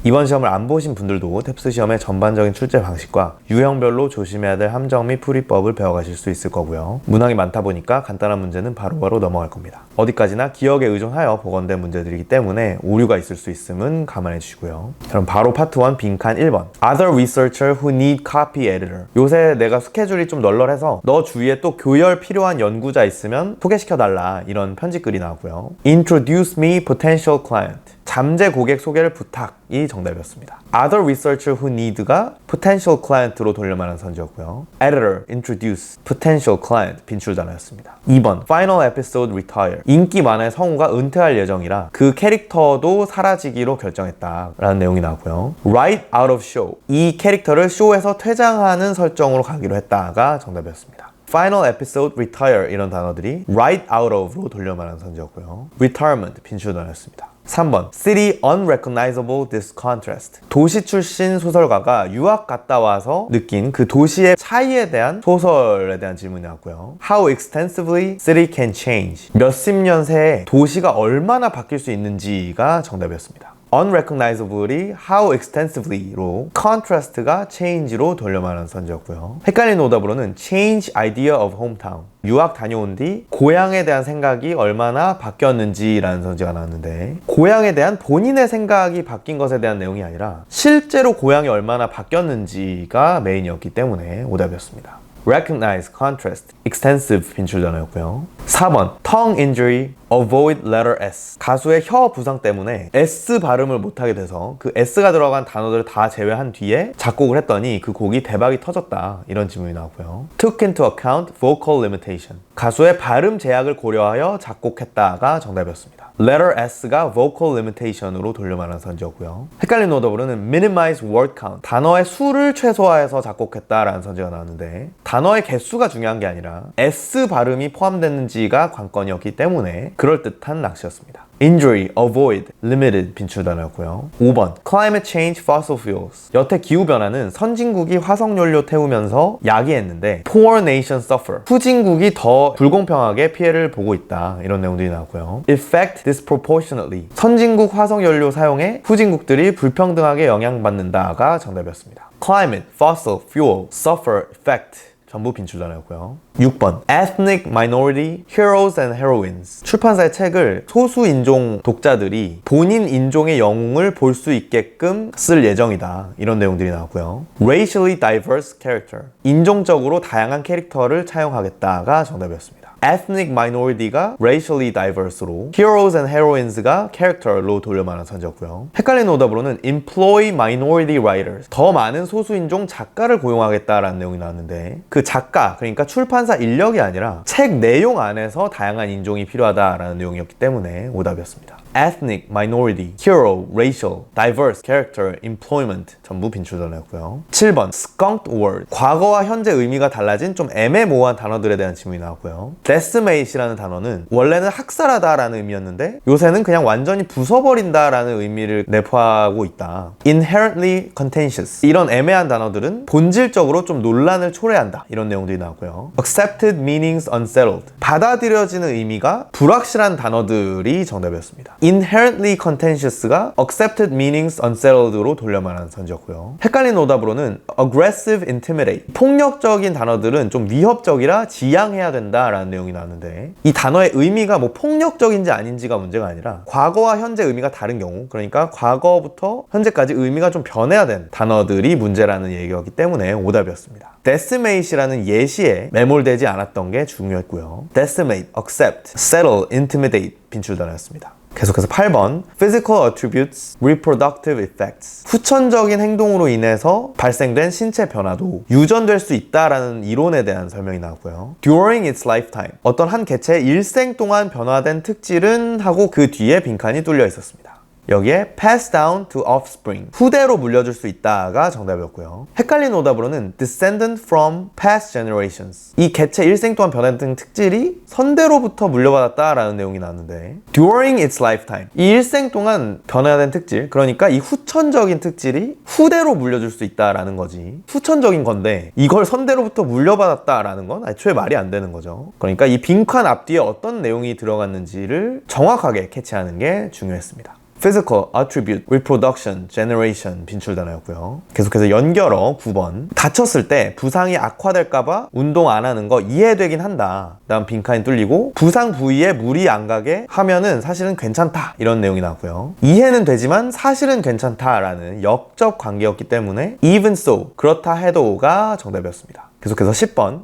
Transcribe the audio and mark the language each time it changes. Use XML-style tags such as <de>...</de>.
<ko>이번 시험을 안 보신 분들도 탭스 시험의 전반적인 출제 방식과 유형별로 조심해야 될 함정 및 풀이법을 배워가실 수 있을 거고요. 문항이 많다 보니까 간단한 문제는 바로바로 넘어갈 겁니다. 어디까지나 기억에 의존하여 보건된 문제들이기 때문에 오류가 있을 수 있음은 감안해 주시고요. 그럼 바로 파트 1 빈칸 1번.</ko> <en>Other researcher who need copy editor.</en> <ko>요새 내가 스케줄이 좀 널널해서 너 주위에 또 교열 필요한 연구자 있으면 소개시켜달라, 이런 편집글이 나오고요.</ko> <en>Introduce me potential client.</en> <ko>잠재 고객 소개를 부탁이 정답이었습니다.</ko> <en>Other researcher who need가 potential client로</en> <ko>돌려말한 선지였고요.</ko> <en>Editor, introduce, potential client</en> <ko>빈출 단어였습니다.</ko> <en>2번 final episode retire.</en> <ko>인기 만화의 성우가 은퇴할 예정이라 그 캐릭터도 사라지기로 결정했다라는 내용이 나오고요.</ko> <en>Write out of show.</en> <ko>이 캐릭터를 쇼에서 퇴장하는 설정으로 가기로 했다가 정답이었습니다.</ko> <en>Final episode retire</en> <ko>이런 단어들이</ko> <en>write out of로</en> <ko>돌려말한 선지였고요. Retirement 빈출 단어였습니다.</ko> <en>3번 City unrecognizable discontrast.</en> <ko>도시 출신 소설가가 유학 갔다 와서 느낀 그 도시의 차이에 대한 소설에 대한 질문이 나왔고요.</ko> <en>How extensively city can change.</en> <ko>몇십 년 새에 도시가 얼마나 바뀔 수 있는지가 정답이었습니다.</ko> <en>unrecognizable이 how extensively로 contrast가 change로</en> <ko>돌려말한 선지였고요. 헷갈리는 오답으로는</ko> <en>change idea of hometown.</en> <ko>유학 다녀온 뒤 고향에 대한 생각이 얼마나 바뀌었는지라는 선지가 나왔는데, 고향에 대한 본인의 생각이 바뀐 것에 대한 내용이 아니라 실제로 고향이 얼마나 바뀌었는지가 메인이었기 때문에 오답이었습니다.</ko> <en>recognize, contrast, extensive</en> <ko>빈출 단어였고요.</ko> <en>4번 tongue injury, avoid letter S.</en> <ko>가수의 혀 부상 때문에 S 발음을 못하게 돼서 그 S가 들어간 단어들을 다 제외한 뒤에 작곡을 했더니 그 곡이 대박이 터졌다, 이런 질문이 나오고요.</ko> <en>took into account vocal limitation.</en> <ko>가수의 발음 제약을 고려하여 작곡했다가 정답이었습니다.</ko> <en>letter S가 vocal limitation으로</en> <ko>돌려말한 선지였고요. 헷갈린 오답으로는</ko> <en>minimize word count.</en> <ko>단어의 수를 최소화해서 작곡했다라는 선지가 나왔는데, 단어의 개수가 중요한 게 아니라 S 발음이 포함됐는지가 관건이었기 때문에 그럴듯한 낚시였습니다.</ko> <en>Injury, avoid, limited</en> <ko>빈출 단어였고요.</ko> <en>5번 Climate change, fossil fuels.</en> <ko>여태 기후변화는 선진국이 화석연료 태우면서 야기했는데</ko> <en>Poor nation suffer.</en> <ko>후진국이 더 불공평하게 피해를 보고 있다, 이런 내용들이 나왔고요.</ko> <en>Effect disproportionately.</en> <ko>선진국 화석연료 사용에 후진국들이 불평등하게 영향받는다가 정답이었습니다.</ko> <en>Climate, fossil, fuel, suffer, effect</en> <ko>전부 빈출 단어였고요.</ko> <en>6번 Ethnic Minority Heroes and Heroines.</en> <ko>출판사의 책을 소수 인종 독자들이 본인 인종의 영웅을 볼 수 있게끔 쓸 예정이다, 이런 내용들이 나왔고요.</ko> <en>Racially Diverse Character.</en> <ko>인종적으로 다양한 캐릭터를 차용하겠다가 정답이었습니다.</ko> <en>Ethnic Minority가 Racially Diverse로, Heroes and Heroines가 Character로</en> <ko>돌려말한 선지였고요. 헷갈리는 오답으로는</ko> <en>Employ Minority Writers.</en> <ko>더 많은 소수인종 작가를 고용하겠다라는 내용이 나왔는데, 그 작가, 그러니까 출판사 인력이 아니라 책 내용 안에서 다양한 인종이 필요하다라는 내용이었기 때문에 오답이었습니다.</ko> <en>Ethnic, Minority, Hero, Racial, Diverse, Character, Employment</en> <ko>전부 빈출 단어였고요.</ko> <en>7번 Skunked Word.</en> <ko>과거와 현재 의미가 달라진 좀 애매모호한 단어들에 대한 질문이 나왔고요. Decimate이라는 단어는 원래는 학살하다라는 의미였는데 요새는 그냥 완전히 부숴버린다라는 의미를 내포하고 있다.</ko> <en>Inherently contentious.</en> <ko>이런 애매한 단어들은 본질적으로 좀 논란을 초래한다, 이런 내용들이 나왔고요.</ko> <en>Accepted meanings unsettled.</en> <ko>받아들여지는 의미가 불확실한 단어들이 정답이었습니다.</ko> <en>Inherently contentious가 accepted meanings unsettled로</en> <ko>돌려말한 선지였고요. 헷갈린 오답으로는 aggressive, intimidate. 폭력적인 단어들은 좀 위협적이라 지양해야 된다라는 내용이 나왔는데, 이 단어의 의미가 뭐 폭력적인지 아닌지가 문제가 아니라 과거와 현재 의미가 다른 경우, 그러니까 과거부터 현재까지 의미가 좀 변해야 된 단어들이 문제라는 얘기였기 때문에 오답이었습니다. decimate이라는 예시에 매몰되지 않았던 게 중요했고요.</ko> <en>decimate, accept, settle, intimidate</en> <ko>빈출 단어였습니다.</ko> <en>계속해서 8번 Physical attributes, reproductive effects.</en> <ko>후천적인 행동으로 인해서 발생된 신체 변화도 유전될 수 있다라는 이론에 대한 설명이 나왔고요.</ko> <en>During its lifetime.</en> <ko>어떤 한 개체의 일생 동안 변화된 특질은 하고 그 뒤에 빈칸이 뚫려 있었습니다. 여기에</ko> <en>pass down to offspring,</en> <ko>후대로 물려줄 수 있다가 정답이었고요. 헷갈린 오답으로는</ko> <en>descendant from past generations,</en> <ko>이 개체 일생 동안 변했던 특질이 선대로부터 물려받았다라는 내용이 나왔는데</ko> <en>during its lifetime,</en> <ko>이 일생 동안 변화된 특질, 그러니까 이 후천적인 특질이 후대로 물려줄 수 있다라는 거지. 후천적인 건데 이걸 선대로부터 물려받았다라는 건 애초에 말이 안 되는 거죠. 그러니까 이 빈칸 앞뒤에 어떤 내용이 들어갔는지를 정확하게 캐치하는 게 중요했습니다. Physical, Attribute, Reproduction, Generation 빈출 단어였고요. 계속해서 연결어 9번. 다쳤을 때 부상이 악화될까봐 운동 안 하는 거 이해되긴 한다. 다음 빈칸이 뚫리고 부상 부위에 물이 안 가게 하면은 사실은 괜찮다. 이런 내용이 나왔고요. 이해는 되지만 사실은 괜찮다라는 역적 관계였기 때문에</ko> <en>even so,</en> <ko>그렇다 해도가 정답이었습니다. 계속해서 10번.</ko>